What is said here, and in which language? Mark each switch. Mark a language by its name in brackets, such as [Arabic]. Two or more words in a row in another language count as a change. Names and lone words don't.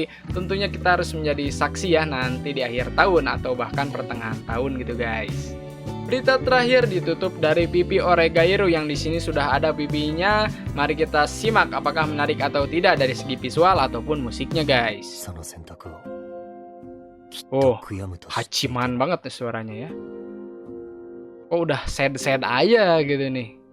[Indonesian] Tentunya kita harus menjadi saksi ya nanti di akhir tahun atau bahkan pertengahan tahun gitu guys. Berita terakhir ditutup dari Pipi Oregairu yang di sini sudah ada pipinya. Mari kita simak apakah menarik atau tidak dari segi visual ataupun musiknya guys. Oh, [Japanese] 悔やむと知っていた [Indonesian] Hachiman banget nih suaranya ya. Oh, udah sad-sad aja gitu nih.